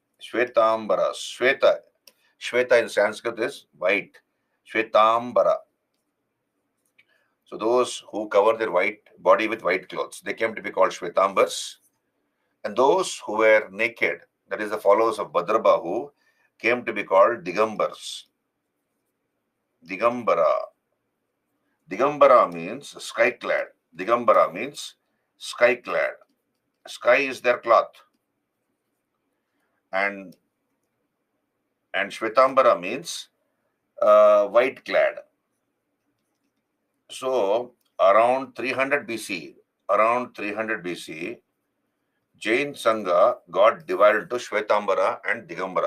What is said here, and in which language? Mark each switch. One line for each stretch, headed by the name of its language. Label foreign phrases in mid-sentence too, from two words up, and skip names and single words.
English: Shweta in Sanskrit is white. Shvetambara. So those who cover their body with white clothes, they came to be called Shvetambars. And those who were naked, that is the followers of Bhadrabahu, came to be called Digambars. Digambara. Digambara means sky-clad. Digambara means sky-clad. Sky is their cloth. And Shvetambara means white-clad. So around 300 BC, Jain Sangha got divided into Shvetambara and Digambara.